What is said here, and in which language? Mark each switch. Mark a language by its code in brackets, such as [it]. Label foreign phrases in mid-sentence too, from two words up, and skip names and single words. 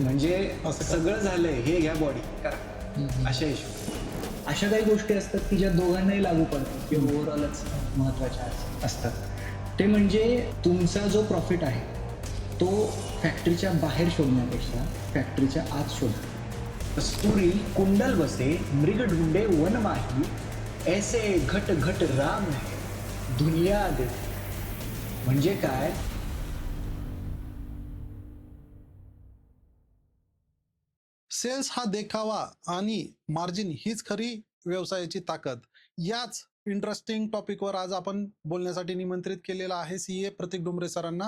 [mr] म्हणजे असं सगळं झालंय हे घ्या बॉडी करा अशा हिशोब. अशा काही गोष्टी असतात की ज्या दोघांनाही लागू पडतात किंवा ओव्हरऑलच महत्त्वाच्या असतात. ते म्हणजे तुमचा जो प्रॉफिट आहे तो फॅक्टरीच्या बाहेर शोधण्यापेक्षा फॅक्टरीच्या आत शोधा. [hi] कस्तुरी कुंडल बसे मृग ढूंढे वन माही, ऐसे घट घट राम है दुनिया दे. [mr] म्हणजे काय? सेल्स हा देखावा आणि मार्जिन हीच खरी व्यवसायाची ताकद. याच [en] interesting topicवर [mr] आज आपण बोलण्यासाठी निमंत्रित केलेलं आहे CA प्रतीक डुमरे सरांना.